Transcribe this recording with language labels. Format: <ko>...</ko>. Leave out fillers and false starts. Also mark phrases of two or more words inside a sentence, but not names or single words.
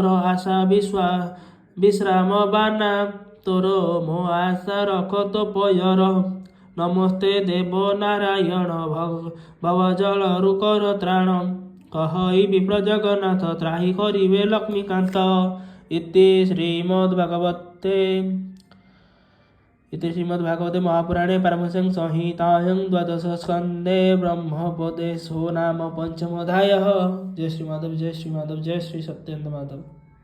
<or>ଆଶା ବିଶ୍ରାମ ବାନା ତୋର ମୋ ଆଶା ରଖ ତ ପୟର ନମସ୍ତେ ଦେବ ନାରାୟଣ ଭବ ଜଳରୁ କର ତ୍ରାଣ କହଇ ବିପ୍ର ଜଗନ୍ନାଥ ତ୍ରାହି କରିବେ ଲକ୍ଷ୍ମୀକାନ୍ତ</or> <sa>ଇତି ଶ୍ରୀମଦ୍ଭାଗବତେ ମହାପୁରାଣେ ପାରମହଂସ୍ୟାଂ ସଂହିତାୟାଂ ଦ୍ୱାଦଶ ସ୍କନ୍ଧେ ବ୍ରହ୍ମୋପଦେଶो ନାମ ପଞ୍ଚମୋऽଧ୍ୟାୟः।</sa> <hi>जय श्री माधव जय श्री माधव जय श्री सत्यानंद माधव।</hi>